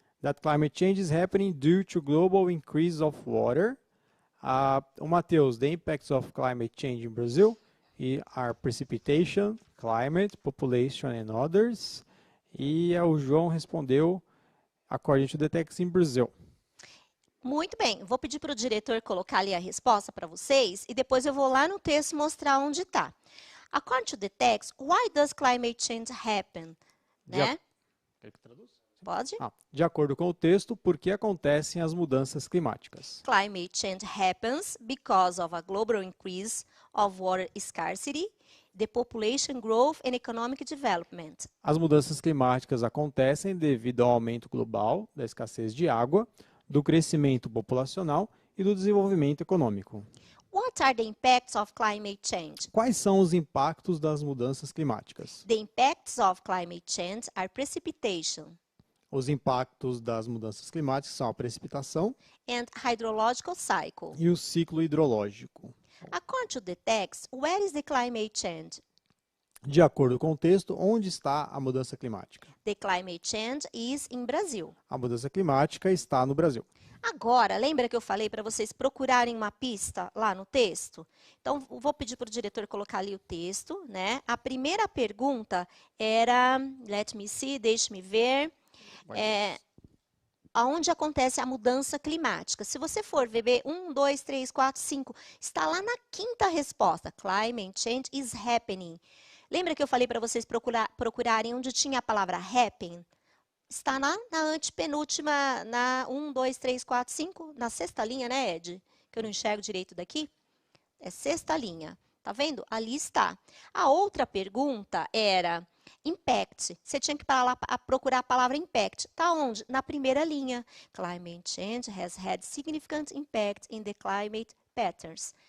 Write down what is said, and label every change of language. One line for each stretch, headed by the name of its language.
English: That climate change is happening due to global increase of water. O Matheus, the impacts of climate change in Brazil are precipitation, climate, population and others.
Portuguese: E o João respondeu,
English: according to the text in Brazil.
Portuguese: Muito bem, vou pedir para o diretor colocar ali a resposta para vocês e depois eu vou lá no texto mostrar onde está.
English: According to the text, why does climate change happen?
Portuguese: Né? Quer que traduz? Pode? De acordo com o texto, por que acontecem as mudanças climáticas?
English: Climate change happens because of a global increase of water scarcity, the population growth and economic development.
Portuguese: As mudanças climáticas acontecem devido ao aumento global da escassez de água, do crescimento populacional e do desenvolvimento econômico.
English: What are the impacts of climate change?
Portuguese: Quais são os impactos das mudanças climáticas?
English: The impacts of climate change are precipitation
Portuguese: Os impactos das mudanças climáticas são a precipitação
English: and hydrological cycle.
Portuguese: e o ciclo hidrológico.
English: According to the text, where is the climate change?
Portuguese: De acordo com o texto, onde está a mudança climática?
English: The climate change is in Brazil.
Portuguese: A mudança climática está no Brasil. Agora, lembra que eu falei para vocês procurarem uma pista lá no texto? Então, vou pedir para o diretor colocar ali o texto, né? A primeira pergunta era,
English: let me see,
Portuguese: deixe-me ver, aonde acontece a mudança climática. Se você for ver 1, 2, 3, 4, 5, está lá na quinta resposta.
English: Climate change is happening.
Portuguese: Lembra que eu falei para vocês procurarem onde tinha a palavra happen? Está na antepenúltima, na 1, 2, 3, 4, 5, na sexta linha, né, Ed? Que eu não enxergo direito daqui. É sexta linha. Tá vendo? Ali está. A outra pergunta era impact. Você tinha que parar lá a procurar a palavra impact. Tá onde? Na primeira linha.
English: Climate change has had significant impact in the climate patterns.